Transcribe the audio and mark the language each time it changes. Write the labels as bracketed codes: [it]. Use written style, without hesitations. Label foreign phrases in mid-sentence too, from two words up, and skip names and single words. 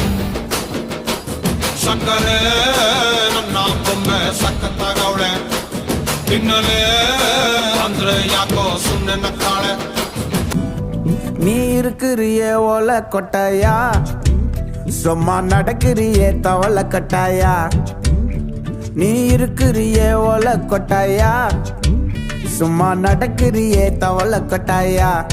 [kn] ಸಕ್ಕರೆ ನನ್ನ ಬೊಮ್ಮೆ ಸಖತ್ತಾಗವಳೆ ತಿನ್ನಲೇ ಅಂದ್ರೆ ಯಾಕೋ ಸುಮ್ನೆ ನಗ್ತಾಳೆ [ta] நீ இருக்கிறியே ஓலை கொட்டாயா சும்மா நடக்கிறியே தவளை கட்டாயா நீ இருக்கிறியே ஓலை கொட்டாயா சும்மா நடக்கிறியே தவளை கொட்டாயா